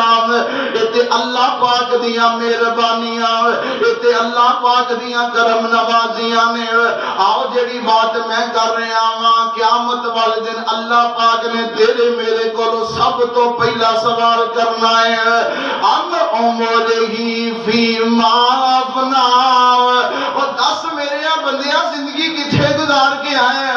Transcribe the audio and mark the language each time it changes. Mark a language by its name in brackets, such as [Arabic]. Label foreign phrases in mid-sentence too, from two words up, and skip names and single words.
[Punjabi] اتے اللہ پاک دیاں مہربانیاں، اتے اللہ پاک دیاں کرم نوازیاں نے۔ آؤ جڑی بات میں کر رہا ہاں، قیامت والے دن اللہ پاک نے تیرے میرے کو سب تو پہلا سوال کرنا ہے، [Arabic] ان عمرہی فیما افنا، [Punjabi] اور دس میرے بندیاں زندگی کتھے گزار کے آئے ہیں۔